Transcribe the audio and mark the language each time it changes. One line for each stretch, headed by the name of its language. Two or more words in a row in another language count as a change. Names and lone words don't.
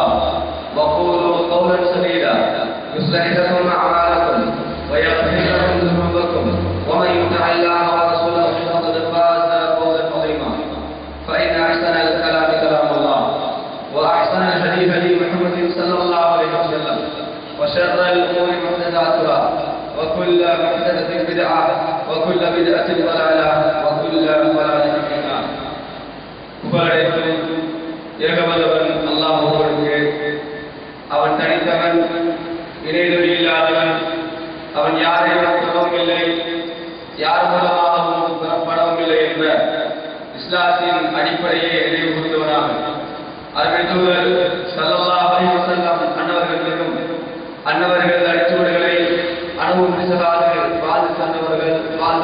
Arabic: وقولوا قولا سديدا يصلح لكم أعمالكم ويغفر لكم ذنوبكم ومن يطع الله ورسوله فقد فاز فوزا عظيما فإن أحسن الكلام كلام الله وأحسن الهدي هدي محمد صلى الله عليه وسلم وشر الأمور محدثاتها وكل محدثة بدعة وكل بدعة ضلالة وكل ضلالة في النار.
Tamil: புகழடைத்தும் ஏகவல்லவன் அல்லாஹ்வுக்கே அவன் தனித்தவன் இணைதுணை இல்லாதவன் அவன் யாரையும் பெறவில்லை யார் மூலமாகவும் பெறப்படவில்லை என்ற இஸ்லாத்தின் அடிப்படையை நினைவு கூர்ந்தவனாக அருமை தூதர்
Arabic: صلى الله عليه وسلم
Tamil: அன்னவர்கள் மீதும் அன்னவர்கள் அடிச்சுவடுகளை அனுபவித்தவர்கள் வாழ்ந்து தந்தவர்கள் வாழ்ந்து